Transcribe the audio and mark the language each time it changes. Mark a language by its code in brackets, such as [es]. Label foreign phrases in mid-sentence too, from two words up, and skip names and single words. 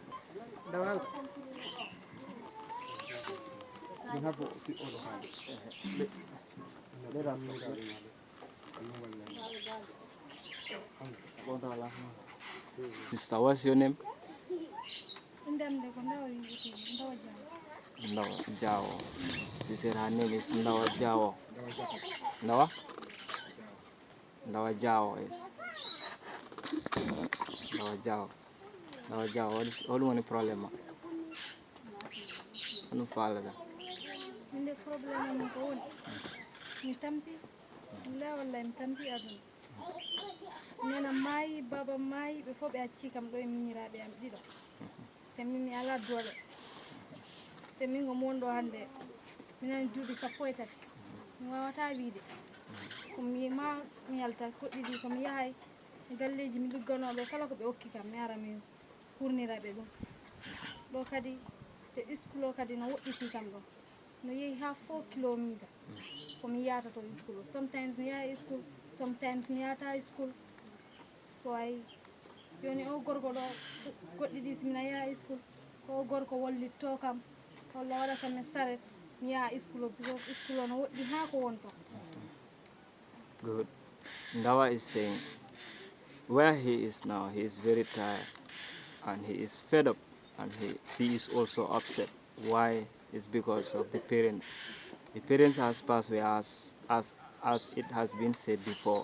[en] Sister, what's your name? Ndawa Jao. She said her name is Ndawa Jao. Ndawa? Ndawa Jao is. Ndawa Jao. Ndawa Jao. What do you want to problem? I don't follow that. [ff] Minde problem ko woni mi tampi la walla mi tampi aduna nena mayi baba mayi ɓe fof ɓe acci kam ɗo e miñiraɓe am ɗiɗo te min mi ala doole te min go mon ɗo hande minen juuɗe sappo e tati mi wawata wiide komi ma mi yalta koɗɗiɗi komi yahay e galleji mi ligganoɓe kala ko ɓe hokki kam mi ara mi hurniraɓe ɗum ɗo kadi te school o kadi no woɗɗiti kam ɗo no yehi ha 4 kilometre komi yata to school o sometimes mi yaha school sometimes mi yata school so ay joni o gorko ɗo goɗɗi ɗi simina yaha school o gorko wallitto kam walla waɗa kam e saret mi yaha school o because school o no woɗɗi ha ko wonto. [en] Good. Ndawa is saying where he is now, he is very tired and he is fed up, and he is also upset. Why? It's because of the parents. The parents has passed away as it has been said before.